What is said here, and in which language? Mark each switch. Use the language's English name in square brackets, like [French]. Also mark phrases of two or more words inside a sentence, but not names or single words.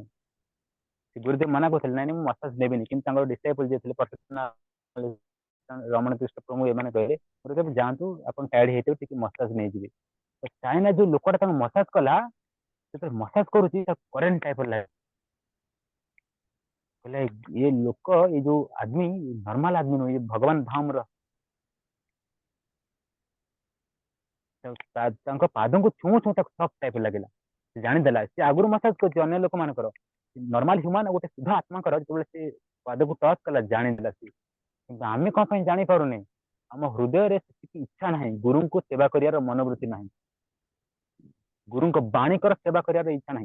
[Odia] ଗୁରୁଦେବ ମନା କରୁଥିଲେ ନାଇଁ ମୁଁ ମସାଜ ନେବିନି। କିନ୍ତୁ ତାଙ୍କର ଡିସାଇପଲ ଯିଏ ଥିଲେ ରମଣ କୃଷ୍ଣ ପ୍ରଭୁ ଏମାନେ କହିଲେ ଗୁରୁଦେବ ଯାଆନ୍ତୁ, ଆପଣ ଟାୟାର୍ଡ ହେଇଥିବେ, ଟିକେ ମସାଜ ନେଇଯିବେ। ଚାଇନା ଯୋଉ ଲୋକଟା ତାଙ୍କୁ ମସାଜ କଲା, ଯେତେବେଳେ ମସାଜ କରୁଛି କରେଣ୍ଟ ଟାଇପର ଲାଗେ। [Hindi] କହିଲେ ये लोक, ये जो आदमी नॉर्मल आदमी नୁହେଁ, ये भगवान धामର। [Odia] ତାଙ୍କ ପାଦଙ୍କୁ ଛୁଁ ଛୁଁ ତାକୁ [English] soft type [Odia] ଲାଗିଲା। ସେ ଜାଣିଦେଲା ସେ ଆଗରୁ ମସାଜ କରୁଛି ଅନ୍ୟ ଲୋକମାନଙ୍କର, [English] normal human [Odia] ଗୋଟେ ଶୁଦ୍ଧ ଆତ୍ମାଙ୍କର ଯେତେବେଳେ ସେ ପାଦକୁ ଟଚ୍ କଲା ଜାଣିଦେଲା ସେ। କିନ୍ତୁ ଆମେ କଣ ପାଇଁ ଜାଣିପାରୁନେ? ଆମ ହୃଦୟରେ ସେତିକି ଇଚ୍ଛା ନାହିଁ, ଗୁରୁଙ୍କୁ ସେବା କରିବାର ମନୋବୃତ୍ତି ନାହିଁ, ଗୁରୁଙ୍କ ବାଣୀଙ୍କର ସେବା କରିବାର ଇଚ୍ଛା ନାହିଁ।